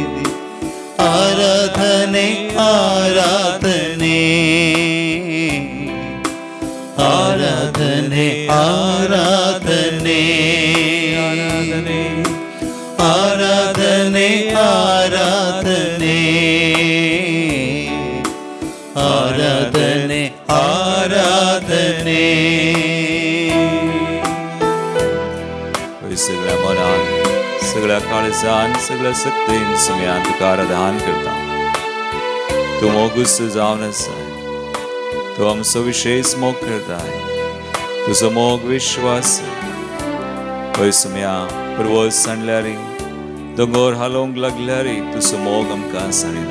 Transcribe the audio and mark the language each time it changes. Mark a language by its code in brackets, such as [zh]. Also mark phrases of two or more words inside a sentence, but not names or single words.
[kn] ಆರಾಧನೆ ಆರಾಧನೆ ಆರಾಧನೆ ಆರಾಧನೆ ಆರಾಧನೆ ಆರಾಧನೆ ಆರಾಧನೆ ಆರಾಧನೆ. [kok] सगळ्या मनान सगळ्या काळजान सगळ्या सत्तेन सुम्यान तुका आराधन करता. तू मोगूस जावन आसाय तू आमचो विशेष मोग करताय तुजो मोग विश्वास पळय सुम्या परवस सांडल्यारी दोंगर हालोवंक लागल्यारी तुजो मोग आमकां सांडिना.